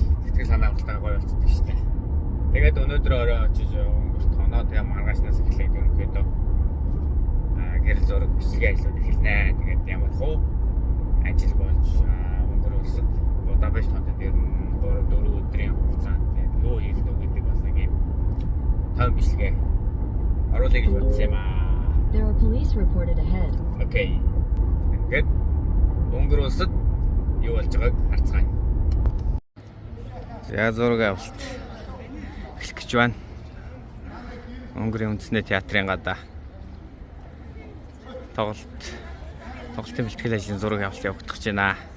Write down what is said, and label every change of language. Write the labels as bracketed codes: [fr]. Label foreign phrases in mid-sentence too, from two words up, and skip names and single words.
[mn] Сэтгэл санаалтайгаа гоё болчихдог шүү дээ. Тэгээд өнөөдөр орой очиж өнгөрт хоноо тэгээ маргаашнаас эхлээд ерөнхийдөө гэрэл зураг бичлэгийн ажлууд эхэлнэ. Тэгээд ямар хуу ажил болж өнгөр улсад Будапешт хотод ер нь 3-4 өдрийн хугацаанд юу хийх вэ гэдэг бас нэг юм том бичлэгээ оруулъя гэж бодсон юм аа. [en] There are police reported ahead. Okay. [mn] Ингээд өнгөр улсад юу болж байгааг харцгаая. За зураг авалт эхлэх гэж байна. Өнгөрийн үндэсний театрын гадаа тоглолтын бэлтгэл ажлын зураг авалт явагдах гэж байна.